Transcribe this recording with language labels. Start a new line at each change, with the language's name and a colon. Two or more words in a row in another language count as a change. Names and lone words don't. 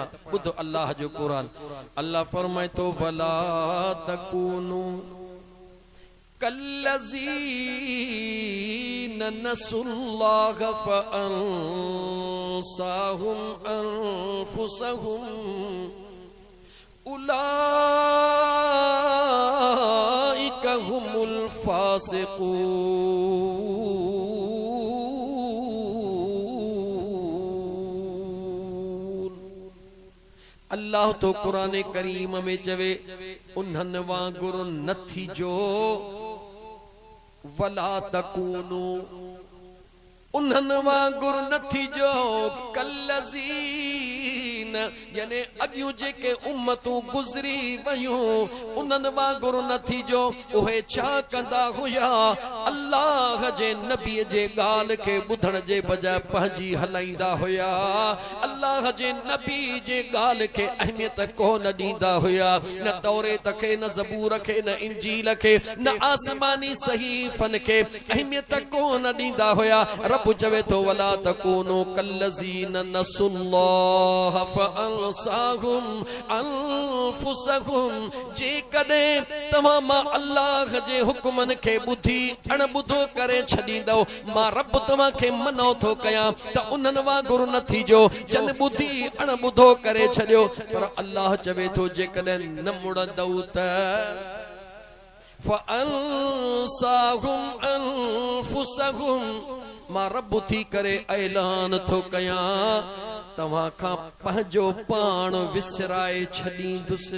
Sindhi: ॿुधो अल्लाह जो क़ुरान। अल्लाह फरमाए थो
Arabic: ولا تكونوا كالذين نسوا الله فأنساهم أنفسهم أولئك هم الفاسقون.
Sindhi: अल्लाह तो कुरान करीम में चवे उन्हनि वांगुरु न थीजो,
Arabic: ولا تكونوا
Sindhi: उन्हनि वांगुरु न थीजो कल्लज़ीन याने अॻियूं जेके उम्मतूं गुज़री वयूं उन्हनि वांगुरु न थीजो। उहे छा कंदा हुया, अल्लाह जे नबीअ जे ॻाल्हि खे ॿुधण जे बजाए पंहिंजी हलाईंदा हुया, अल्लाह जे नबी जे ॻाल्हि खे अहमियत कोन ॾींदा हुया, न तौरेत खे, न ज़बूर खे, न इंजील खे, न आसमानी सहीफ़न खे अहमियत कोन ॾींदा हुया। रब चवे तो
Arabic: ولا تكونوا كالذين نسوا الله فأنساهم أنفسهم.
Sindhi: जेकॾहिं तव्हां मां अल्लाह जे हुक्मनि खे ॿुधी अणॿुधो करे छॾींदव, मां रब तव्हां खे मनो थो कयां त उन्हनि वांगुरु न थीजो जन ॿुधी अणॿुधो करे छॾियो। पर अल्लाह चवे थो जेकॾहिं न मुड़ंदव त
Arabic: فأنساهم أنفسهم,
Sindhi: मां रब थी करे ऐलान थो कयां तव्हां खां पंहिंजो पाण विसराए छॾींदुसि।